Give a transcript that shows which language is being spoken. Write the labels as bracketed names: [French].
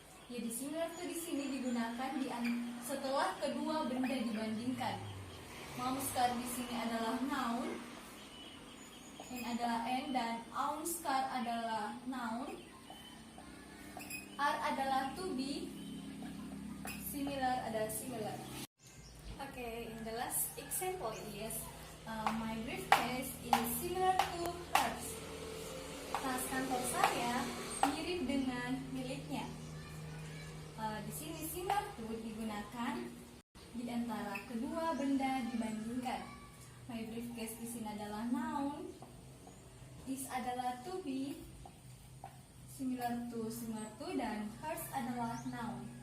[Indonesian] Jadi similar to di sini digunakan setelah kedua benda dibandingkan. Mom's car di sini adalah noun, dan aunt's car adalah noun, are adalah to be, similar adalah similar. [English] Okay, in the last example is my briefcase is similar to hers. [Indonesian] Tas kantor saya mirip dengan miliknya. Di sini similar to digunakan di antara kedua benda dibandingkan. My briefcase di sini adalah noun, is adalah to be, similar to dan hers adalah noun.